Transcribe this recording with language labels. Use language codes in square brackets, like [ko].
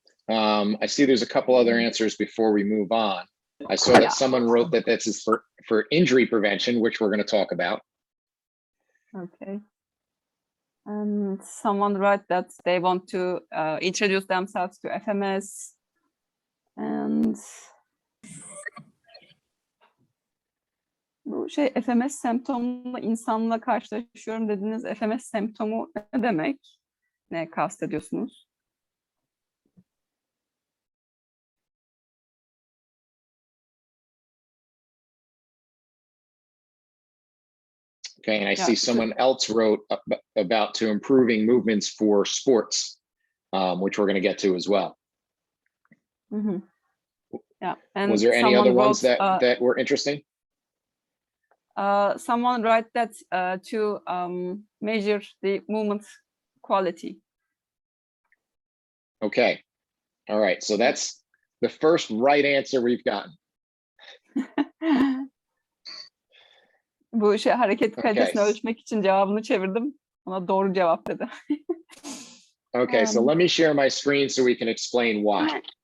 [en] I see there's a couple other answers before we move on. I saw that someone wrote that this is for injury prevention, which we're going to talk about. Okay. And someone wrote that they want to introduce themselves to FMS. [tr] And bu FMS semptomlu insanla karşılaşıyorum dediniz. FMS semptomu ne demek? Ne kastediyorsunuz? [en] Okay, and I see someone else wrote about to improving movements for sports, which we're going to get to as well. Mm-hmm. Yeah. And was there any other ones that were interesting? Someone wrote that to measure the movement quality. Okay. All right. So that's the first right answer we've gotten. [tr] Bu hareket kalitesini ölçmek için cevabını çevirdim. Ona doğru cevap dedi. [en] Okay, so let me share my screen so we can explain why.